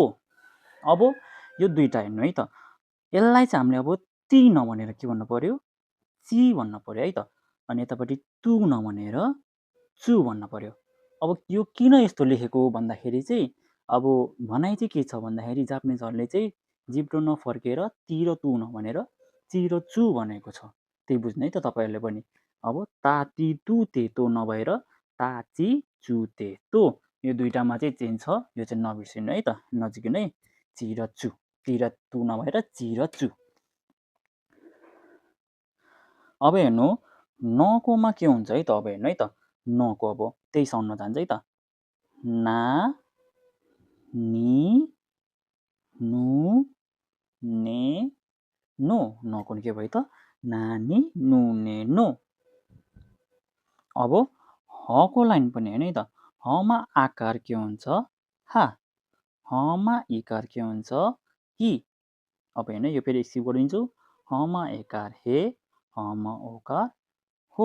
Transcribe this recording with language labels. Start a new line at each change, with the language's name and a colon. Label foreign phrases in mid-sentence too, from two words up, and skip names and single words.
Nepali: अब यो दुइटा हेर्नु है त। यसलाई चाहिँ हामीले अब ती नभनेर के भन्नु पर्यो, ची भन्नु पर्यो है त। अनि यतापट्टि तु नभनेर चु भन्नु पर्यो। अब यो किन यस्तो लेखेको भन्दाखेरि चाहिँ, अब भनाइ चाहिँ के छ भन्दाखेरि जापानिजहरूले चाहिँ जिब्रो नफर्केर ती र तु नभनेर ची र चु भनेको छ। त्यही बुझ्नु है त तपाईँहरूले पनि। अब
Japanese: た、てぃ、とぅ、て、と
Nepali: नभएर
Japanese: た、ち、つ、て、と.
Nepali: यो दुइटामा चाहिँ चेन्ज छ, यो चाहिँ नबिर्सिनु है त, नजिकिनु है। ची र चु, ती र तु नभएर ची र चु। अब हेर्नु, नकोमा के हुन्छ है त। अब हेर्नु है त, नको अब त्यही साउन्डमा जान्छ है त।
Japanese: な、に, ぬ、ね、の.
Nepali: नको के भयो त,
Japanese: なに ぬね の.
Nepali: अब हको लाइन पनि हेर्नु है त, हमा आकार के हुन्छ हा, हमा इकार के हुन्छ हि। अब हेर्नु यो फेरि स्किप गरिदिन्छु, हमा एकार हे, हमा ओकार हो।